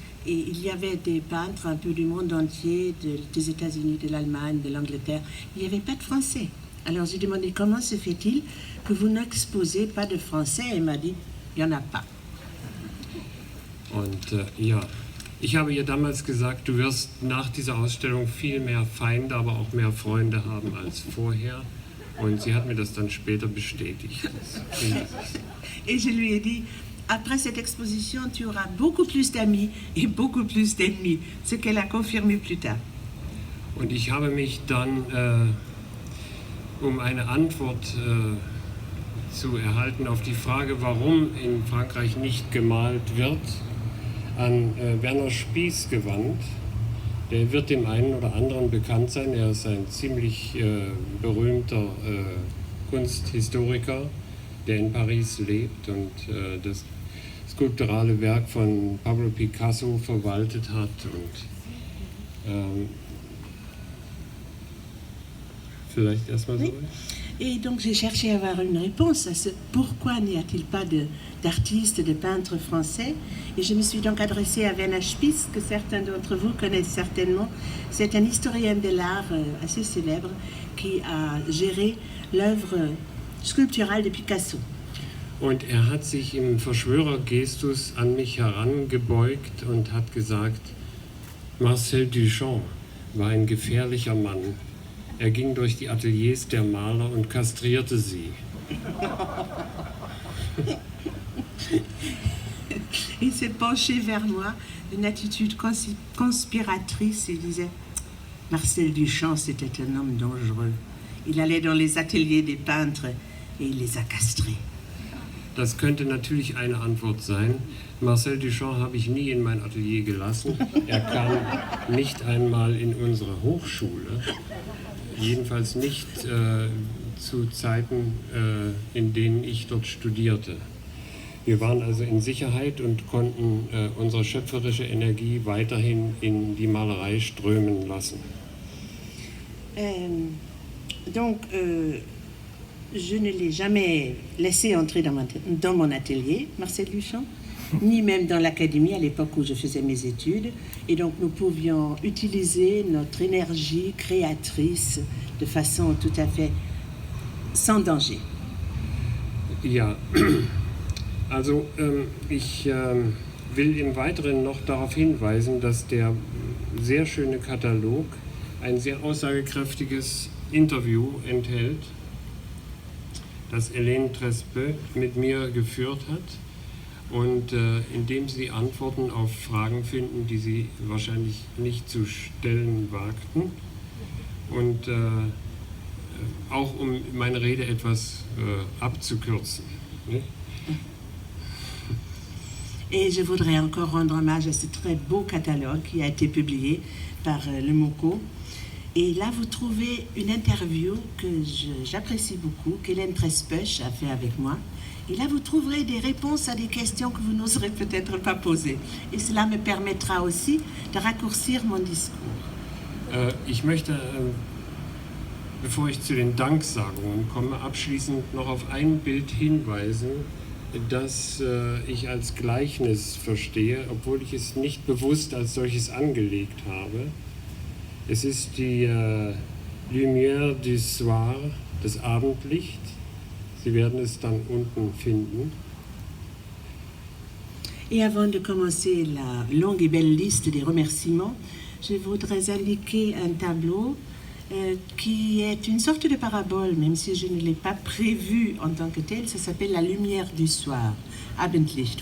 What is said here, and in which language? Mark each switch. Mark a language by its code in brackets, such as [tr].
[fr] Et il y avait des peintres un peu du monde entier, des États-Unis, de l'Allemagne, de l'Angleterre. Il n'y avait pas de français. Alors j'ai demandé comment se fait-il que vous n'exposez pas de français. Et elle m'a dit, il n'y en a pas. [de] Und ja, Ich habe ihr damals gesagt, du wirst nach dieser Ausstellung viel mehr Feinde, aber auch mehr Freunde haben als vorher. Und sie hat mir das dann später bestätigt. [fr] Et je lui ai dit, après cette exposition, tu auras beaucoup plus d'amis et beaucoup plus d'ennemis, ce qu'elle a confirmé plus tard. [de] Und ich habe mich dann, um eine Antwort zu erhalten auf die Frage, warum in Frankreich nicht gemalt wird, an Werner Spies gewandt. Der wird dem einen oder anderen bekannt sein. Er ist ein ziemlich berühmter Kunsthistoriker, der in Paris lebt und das skulpturale Werk von Pablo Picasso verwaltet hat. Und vielleicht erstmal so. [fr] Et donc j'ai cherché à avoir une réponse à ce pourquoi n'y a-t-il pas d'artistes, de peintres français. Et je me suis donc adressée à Werner Spies, que certains d'entre vous connaissent certainement. C'est un historien de l'art assez célèbre qui a géré l'œuvre sculpturale de Picasso. [de] Und hat sich im Verschwörergestus an mich herangebeugt und hat gesagt, Marcel Duchamp war ein gefährlicher Mann. Er ging durch die Ateliers der Maler und kastrierte sie. [fr] Il s'est penché vers moi, une attitude conspiratrice, et disait « Marcel Duchamp, c'était un homme dangereux. Il allait dans les ateliers des peintres et il les a castrés. » [de] Das könnte natürlich eine Antwort sein. Marcel Duchamp habe ich nie in mein Atelier gelassen. Er kam nicht einmal in unsere Hochschule. Jedenfalls nicht zu Zeiten, in denen ich dort studierte. Wir waren also in Sicherheit und konnten unsere schöpferische Energie weiterhin in die Malerei strömen lassen. [fr] Donc, je ne l'ai jamais laissé entrer dans mon atelier, Marcel Duchamp, ni même dans l'académie à l'époque où je faisais mes études. Et donc nous pouvions utiliser notre énergie créatrice de façon tout à fait sans danger. [de] Ja, also ich will im Weiteren noch darauf hinweisen, dass der sehr schöne Katalog ein sehr aussagekräftiges Interview enthält, das Hélène Trespeux mit mir geführt hat. Und indem sie Antworten auf Fragen finden, die sie wahrscheinlich nicht zu stellen wagten. Und auch um meine Rede etwas abzukürzen. Ne? [fr] Et je voudrais encore rendre hommage à ce très beau catalogue qui a été publié par le MOCO. Et là, vous trouvez une interview que j'apprécie beaucoup, qu'Hélène Trespeux a fait avec moi. Et là, vous trouverez des réponses à des questions que vous n'oserez peut-être pas poser. Et cela me permettra aussi de raccourcir mon discours. [de] Ich möchte, bevor ich zu den Danksagungen komme, abschließend noch auf ein Bild hinweisen, das ich als Gleichnis verstehe, obwohl ich es nicht bewusst als solches angelegt habe. Es ist die Lumière du Soir, das Abendlicht. Sie werden es dann unten finden. [fr] Et avant de commencer la longue et belle liste des remerciements, je voudrais indiquer un tableau qui est une sorte de parabole, même si je ne l'ai pas prévu en tant que tel. Ça s'appelle La Lumière du Soir, Abendlicht.